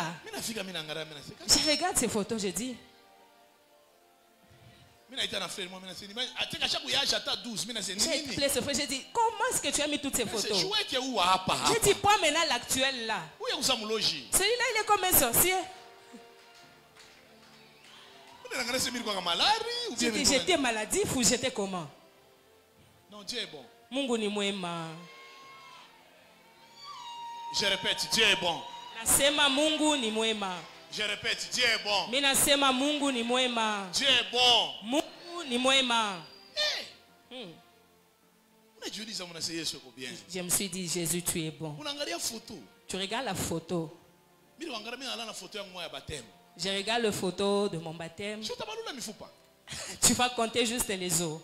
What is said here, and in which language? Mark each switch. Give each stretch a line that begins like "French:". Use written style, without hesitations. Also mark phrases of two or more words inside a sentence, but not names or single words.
French: Je regarde ces photos, je dis. J'ai dit, comment est-ce que tu as mis toutes ces photos? J'ai dit, pas maintenant l'actuel là. Celui-là, il est comme un sorcier. J'ai dit, j'étais maladif ou j'étais comment? Non, Dieu est bon.
Swahili: Mungu ni mwema.
French: Je répète, Dieu est bon.
Swahili: Nasema Mungu ni mwema.
French: Je répète, Dieu est bon.
Swahili: Mimi nasema Mungu ni mwema.
French: Dieu est bon.
Swahili: Mungu ni mwema.
French: Je me suis dit, Jésus, tu es bon. Tu regardes la photo. Je regarde la photo de mon baptême. Tu vas compter juste les os.